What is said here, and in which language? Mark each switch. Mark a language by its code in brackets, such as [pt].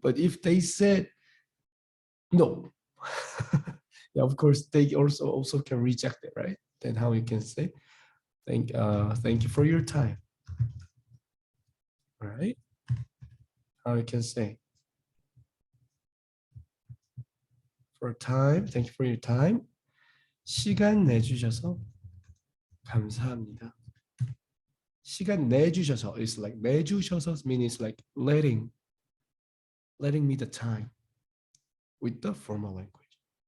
[en] But if they said no, yeah, of course they also can reject it, right? Then how you can say thank you for your time, right? How you can say for time, thank you for your time. [ko] 시간 내주셔서 감사합니다. 시간 내주셔서 [en] is like 내주셔서 means like letting me the time with the formal language.